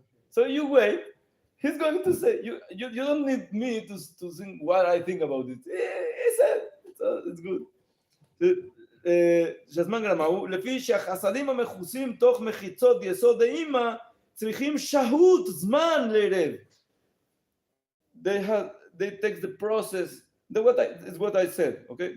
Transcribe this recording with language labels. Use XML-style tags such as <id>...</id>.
<en>So you wait, he's going to say. You don't need me to think what I think about it. He said, so it's good.</en> <he>שהזמן גרמה הוא, לפי שהחסדים המכוסים תוך מחיצות יסוד האמא צריכים שהות, זמן לערב.</he> <en>They take the process, is what I said, okay?</en>